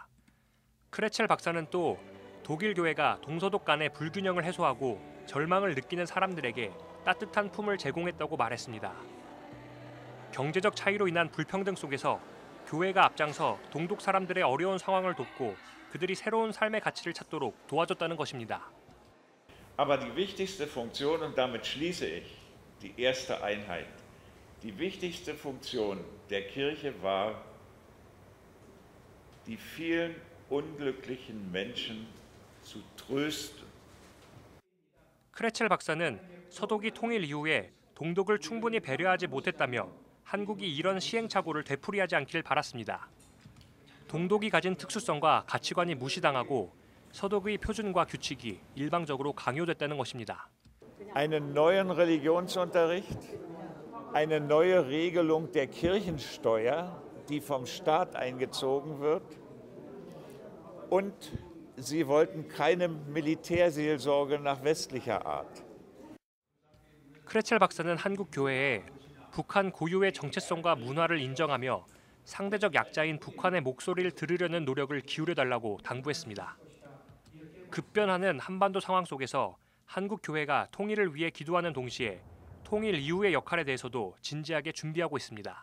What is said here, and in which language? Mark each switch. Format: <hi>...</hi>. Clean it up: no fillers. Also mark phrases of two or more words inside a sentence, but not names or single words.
<ko>크레첼 박사는 또 독일 교회가 동서독 간의 불균형을 해소하고 절망을 느끼는 사람들에게 따뜻한 품을 제공했다고 말했습니다. 경제적 차이로 인한 불평등 속에서 교회가 앞장서 동독 사람들의 어려운 상황을 돕고 그들이 새로운 삶의 가치를 찾도록 도와줬다는 것입니다.</ko> <de>Aber die wichtigste Funktion, und damit schließe ich die erste Einheit, die wichtigste Funktion der Kirche war, die vielen unglücklichen Menschen zu trösten.</de> <ko>크레첼 박사는 서독이 통일 이후에 동독을 충분히 배려하지 못했다며 한국이 이런 시행착오를 되풀이하지 않기를 바랐습니다. 동독이 가진 특수성과 가치관이 무시당하고 서독의 표준과 규칙이 일방적으로 강요됐다는 것입니다.</ko> <de>Einen neuen Religionsunterricht, eine neue Regelung der Kirchensteuer, die vom Staat eingezogen wird, und sie wollten keine Militärseelsorge nach westlicher Art.</de> <ko>크레첼 박사는 한국 교회에 북한 고유의 정체성과 문화를 인정하며 상대적 약자인 북한의 목소리를 들으려는 노력을 기울여달라고 당부했습니다. 급변하는 한반도 상황 속에서 한국 교회가 통일을 위해 기도하는 동시에 통일 이후의 역할에 대해서도 진지하게 준비하고 있습니다.</ko>